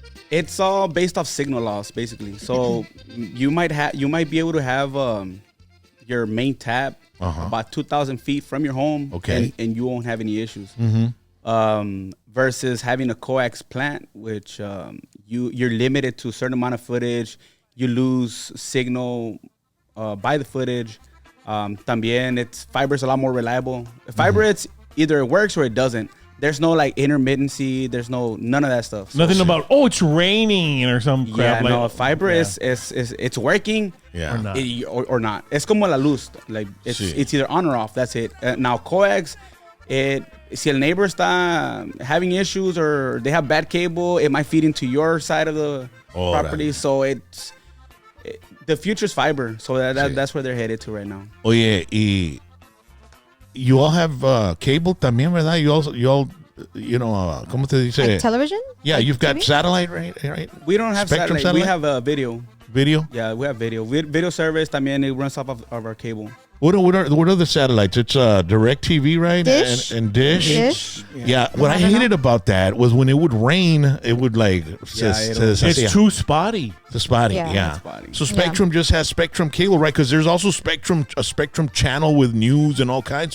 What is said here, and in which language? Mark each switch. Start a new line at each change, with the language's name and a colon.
English: It's all based off signal loss, basically. So you might be able to have your main tap about 2,000 feet from your home, and you won't have any issues. Versus having a coax plant, which you're limited to a certain amount of footage. You lose signal by the footage. También fiber's a lot more reliable. Fiber, it's either it works or it doesn't. There's no like intermittency. There's none of that stuff. Nothing about it's raining or some crap. Yeah, no. Fiber is it's working. Yeah. Or not.
Spanish: Es como la luz.
English: Like it's either on or off. That's it. Now coax,
Spanish: si el
English: neighbor
Spanish: está
English: having issues or they have bad cable, it might feed into your side of the property. So the future's fiber. So that's where they're headed to right now.
Spanish: Oye, y
English: you all have cable también,
Spanish: ¿verdad?
English: You all,
Spanish: ¿cómo te dice?
English: Like television? Yeah, like you've got TV? satellite, right? We don't have Spectrum satellite. We have video. Video? Yeah, we have video. Video service también, it runs off of our cable. What are the satellites? It's Direct TV, right? Dish. And Dish. Dish. Yeah. What I hated about that was when it would rain, it would like It's too spotty. The spotty, Yeah. Spotty. So Spectrum just has Spectrum cable, right? Because there's also a Spectrum channel with news and all kinds.